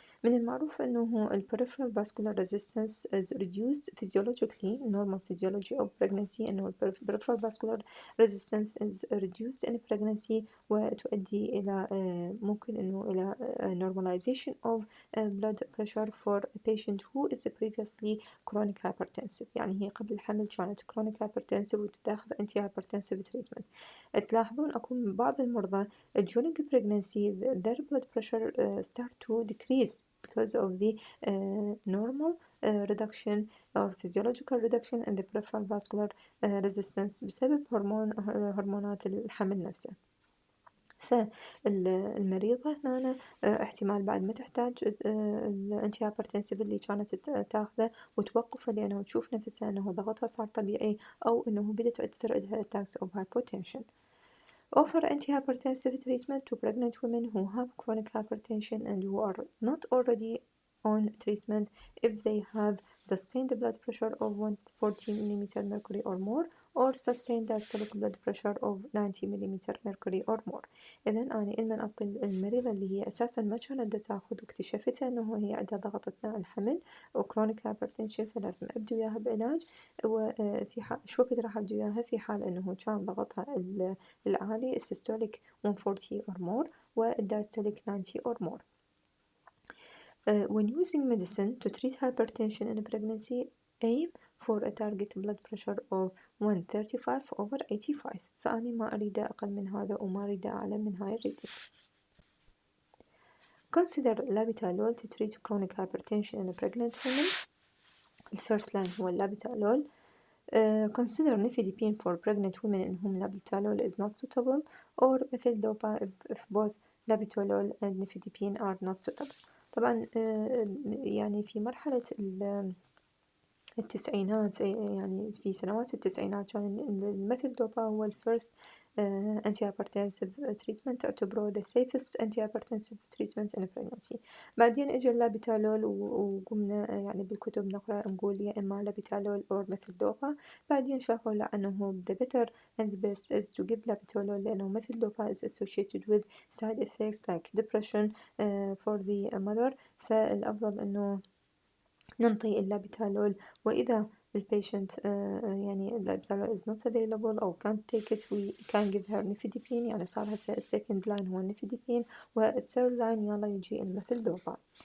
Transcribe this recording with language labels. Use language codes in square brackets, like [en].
[ar] من المعروف أنه [en] peripheral vascular resistance is reduced physiologically, normal physiology of pregnancy أنه peripheral vascular resistance is reduced in pregnancy [ar] وتؤدي إلى ممكن أنه إلى [en] normalization of blood pressure for a patient who is previously chronic hypertensive. [ar] يعني هي قبل الحمل كانت [en] chronic hypertensive [ar] وتاخذ [en] anti-hypertensive treatment. [ar] تلاحظون أكو بعض المرضى [en] during pregnancy their blood pressure start to decrease because of the normal reduction or physiological reduction in the peripheral vascular resistance [ar] بسبب هرمونات الحمل نفسه. فالمريضة هنا احتمال بعد ما تحتاج الانتي هايبرتنسيف اللي كانت تاخذه وتوقفه لأنه تشوف نفسها أنه ضغطها صار طبيعي أو أنه بدأت تصير عندها [en] attacks of hypotension. Offer antihypertensive treatment to pregnant women who have chronic hypertension and who are not already on treatment if they have sustained blood pressure of 140 mm mercury or more or sustained diastolic blood pressure of 90 mm mercury or more. [ar] إذن أنا إلمن أعطي المريضة اللي هي أساسا ما كانت تاخذ واكتشفتها أنه هي عندها ضغط أثناء الحمل وكرونيك هايبرتنشن، فلازم أبدي وياها بعلاج. وفي حال شو وقت راح أبدي وياها؟ في حال أنه كان ضغطها العالي السيستوليك 140 [en] or more [ar] والدايستوليك 90 or more. [en] When using medicine to treat hypertension in pregnancy, aim for a target blood pressure of 135/85. [ar] فأنا ما أريد أقل من هذا وما أريد أعلى من هاي الريدنج. [en] Consider labetalol to treat chronic hypertension in a pregnant woman. الفيرست line هو labetalol. Consider nifedipine for pregnant women in whom labetalol is not suitable, or methyldopa if both labetalol and nifedipine are not suitable. [ar] طبعا يعني في مرحلة التسعينات، يعني في سنوات التسعينات كان الميثيلدوبا هو الفيرست [en] anti hypertensive treatment، [ar] تعتبره [en] the safest anti hypertensive treatment in pregnancy. [ar] بعدين اجى اللابيتالول وقمنا يعني بالكتب نقرأ نقول يا إما لابيتالول or ميثيلدوبا. بعدين شافوا لا أنه [en] the better and the best is to give labetalol, [ar] لأنه ميثيلدوبا [en] is associated with side effects like depression for the mother، [ar] فالأفضل أنه ننطي اللابيتالول. وإذا البيشنت يعني اللابيتالول [en] is not available [ar] أو [en] can't take it we can give her nifedipine، [ar] يعني صار هسه السكند لاين هو النفيديبين، والثيرد لاين يلا يجي الميثيلدوبا.